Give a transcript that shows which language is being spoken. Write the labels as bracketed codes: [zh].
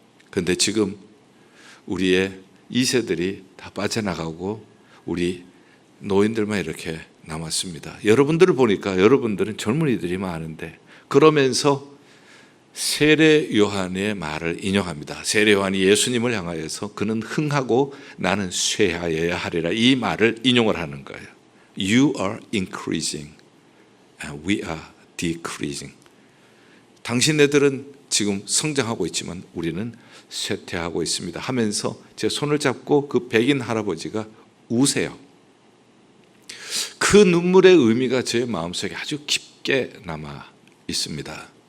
[ko] 그런데 지금 우리의 2세들이 다 빠져나가고 우리 노인들만 이렇게 남았습니다. 여러분들을 보니까 여러분들은 젊은이들이 많은데 그러면서 세례 요한의 말을 인용합니다. 세례 요한이 예수님을 향하여서 그는 흥하고 나는 쇠하여야 하리라 이 말을 인용을 하는 거예요. [en] You are increasing and we are decreasing. [ko] 당신네들은 지금 성장하고 있지만 우리는 쇠퇴하고 있습니다 하면서 제 손을 잡고 그 백인 할아버지가 우세요. 그 눈물의 의미가 제 마음속에 아주 깊게 남아 있습니다.